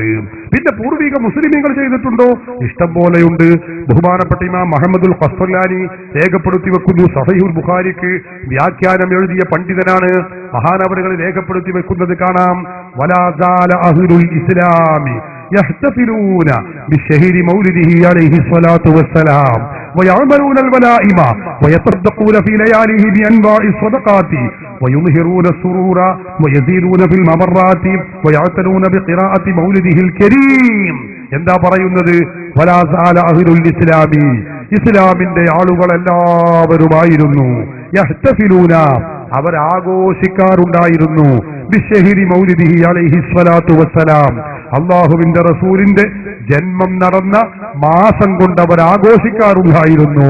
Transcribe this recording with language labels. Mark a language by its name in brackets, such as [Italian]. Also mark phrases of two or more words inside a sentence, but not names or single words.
[Malayalam] പിന്നെ പൂർവിക മുസ്ലിമീങ്ങൾ ചെയ്തിട്ടുണ്ടോ? ഇഷ്ടം പോലെയുണ്ട്. ബഹുമാനപ്പെട്ട ഇമാം മുഹമ്മദുൽ ഖസ്തലാനി രേഖപ്പെടുത്തി വെക്കുന്നു. സഹീഹുൽ ബുഖാരിക്ക് വ്യാഖ്യാനം എഴുതിയ പണ്ഡിതനാണ്. മഹാനവറുകൾ രേഖപ്പെടുത്തി വെക്കുന്നത് കാണാം. [Arabic] ولا زال أهل الإسلام يحتفلون بشهر مولده عليه الصلاة والسلام ويعملون الولائم ويتصدقون في لياليه بأنواع الصدقات ويظهرون السرور ويزيدون في الممرات ويعتنون بقراءة مولده الكريم. [Malayalam] എന്താ പറയുന്നത്? [Arabic] ولا زال أهل الإسلام, [Malayalam] ഇസ്ലാമിന്റെ ആളുകൾ എല്ലാവരുമായിരുന്നു. യഹ്തഫിലൂന, അവർ ആഘോഷിക്കാറുണ്ടായിരുന്നു. [Arabic] بشهر مولده عليه الصلاة والسلام, [Malayalam] അള്ളാഹുവിന്റെ റസൂലിന്റെ ജന്മം നടന്ന മാസം കൊണ്ട് അവർ ആഘോഷിക്കാറുണ്ടായിരുന്നു.